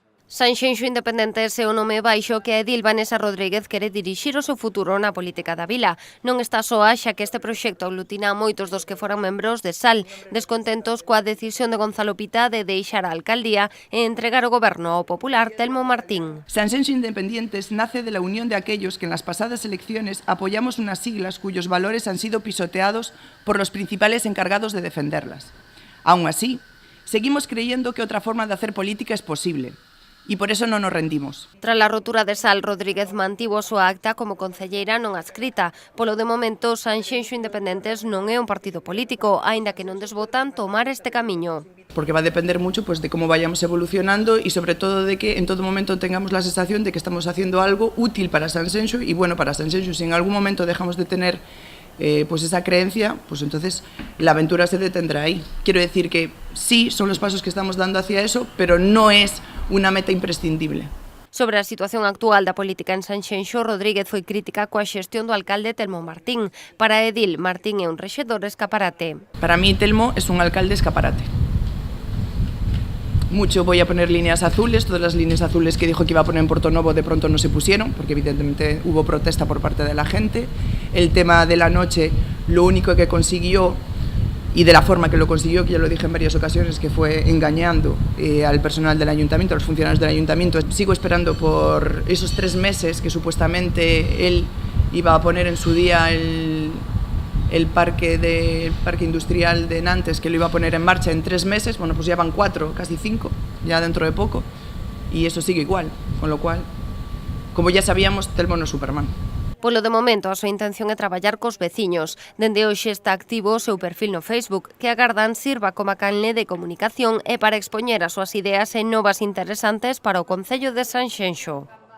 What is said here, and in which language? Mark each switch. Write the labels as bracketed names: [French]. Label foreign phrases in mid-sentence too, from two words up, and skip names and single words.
[Galician] Sanxenxo Independentes é o nome baixo que a edil Vanessa Rodríguez quere dirixir o seu futuro na política da vila. Non está soa xa que este proxecto aglutina a moitos dos que foran membros de SAL, descontentos coa decisión de Gonzalo Pita de deixar a alcaldía e entregar o goberno ao popular Telmo Martín. [Spanish] Sanxenxo Independentes nace de la unión de aquellos que en las pasadas elecciones apoyamos unas siglas cuyos valores han sido pisoteados por los principales encargados de defenderlas. Aún así, seguimos creyendo que otra forma de hacer política es posible. [Galician] E por eso non nos rendimos. Tras a rotura de SAL, Rodríguez mantivo a súa acta como concelleira non adscrita. Polo de momento, Sanxenxo Independentes non é un partido político, aínda que non desbotan tomar este camiño. [Spanish] Porque va a depender mucho de cómo vayamos evolucionando y sobre todo de que en todo momento tengamos la sensación de que estamos haciendo algo útil para Sanxenxo y bueno para Sanxenxo. Si en algún momento dejamos de tener pues esa creencia, pues entonces la aventura se detendrá ahí. Quiero decir que sí, son los pasos que estamos dando hacia eso, pero no es una meta imprescindible. [Galician] Sobre a situación actual da política en Sanxenxo, Rodríguez foi crítica coa xestión do alcalde Telmo Martín. Para Edil, Martín é un rexedor escaparate. [Spanish] Para mí Telmo es un alcalde escaparate. Mucho voy a poner líneas azules, todas las líneas azules que dijo que iba a poner en Portonovo de pronto no se pusieron, porque evidentemente hubo protesta por parte de la gente. El tema de la noche, lo único que consiguió, y de la forma que lo consiguió, que ya lo dije en varias ocasiones, que fue engañando al personal del ayuntamiento, a los funcionarios del ayuntamiento. Sigo esperando por esos 3 meses que supuestamente él iba a poner en su día el parque industrial de Nantes, que lo iba a poner en marcha en 3 meses, bueno, pues ya van 4, casi 5, ya dentro de poco, y eso sigue igual, con lo cual, como ya sabíamos, Telmo no es Superman. [Galician] Polo de momento, a súa intención é traballar cos veciños. Dende hoxe está activo o seu perfil no Facebook, que agardan sirva como canle de comunicación e para expoñer as súas ideas e novas interesantes para o Concello de Sanxenxo.